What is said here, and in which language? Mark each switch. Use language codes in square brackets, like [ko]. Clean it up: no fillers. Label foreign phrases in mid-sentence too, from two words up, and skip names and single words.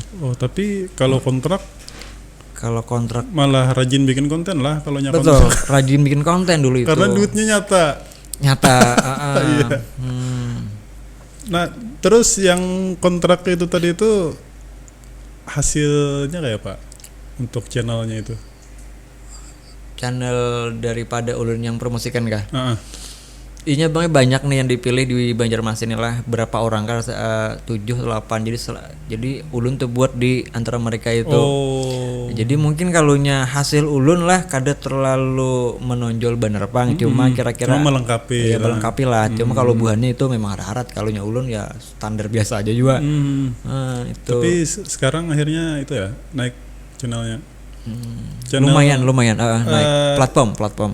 [id] Oh, tapi kalau kontrak malah rajin bikin konten lah kalau nyata. Betul, rajin bikin konten dulu itu. Karena duitnya nyata. Iya. Nah, terus yang kontrak itu tadi itu hasilnya kayak apa untuk channelnya itu? [bjn] Channel daripada ulun yang promosikan kah? Inya Bang banyak nih yang dipilih di Banjarmasin lah berapa orang kan 7 8 jadi ulun tuh buat di antara mereka itu. Jadi mungkin kalunya hasil ulun lah kada terlalu menonjol bener Bang cuma kira-kira melengkapi. Ya melengkapi lah. Cuma kalau buahnya itu memang harap kalunya ulun ya standar biasa aja juga. Itu. Tapi sekarang akhirnya itu ya naik channelnya. Lumayan naik platform.